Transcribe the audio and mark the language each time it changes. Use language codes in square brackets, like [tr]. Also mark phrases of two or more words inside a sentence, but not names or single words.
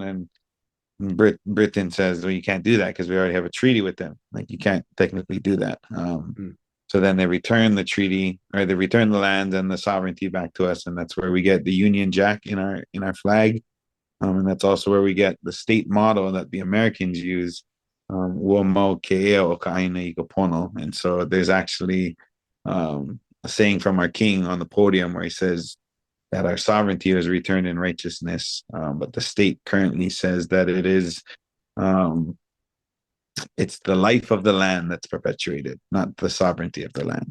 [en] And Britain says, "Well, you can't do that because we already have a treaty with them. Like, you can't technically do that." So then they return the treaty, or they return the land and the sovereignty back to us, and that's where we get the Union Jack in our flag, and that's also where we get the state motto that the Americans use, [haw] "Ua mau ke ea o Ka'ikena i ka pono." [en] And so there's actually a saying from our king on the podium where he says that our sovereignty was returned in righteousness, but the state currently says that um, it's the life of the land that's perpetuated, not the sovereignty of the land.